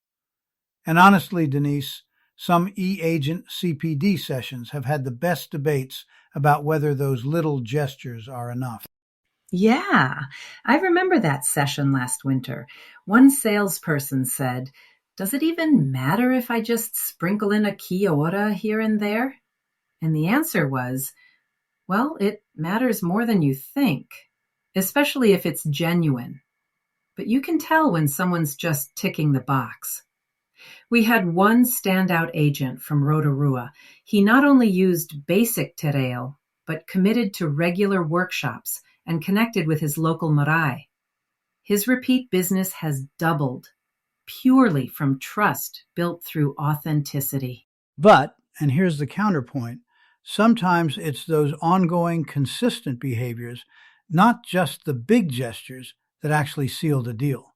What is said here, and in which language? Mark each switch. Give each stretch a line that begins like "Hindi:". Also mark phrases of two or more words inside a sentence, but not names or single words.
English: And honestly, Denise, some e-agent CPD sessions have had the best debates about whether those little gestures are enough. Yeah, I remember that session last winter. One salesperson said, "Does it even matter if I just sprinkle in a
Māori: kia ora
English: here and there?" And the answer was, well, it matters more than you think, especially if it's genuine. But you can tell when someone's just ticking the box. We had one standout agent from Rotorua. He not only used basic
Māori: te reo,
English: but committed to regular workshops and connected with his local marae. His repeat business has doubled, purely from trust built through authenticity. But, and here's the counterpoint, sometimes it's those ongoing, consistent behaviors, not just the big gestures, that actually seal the deal.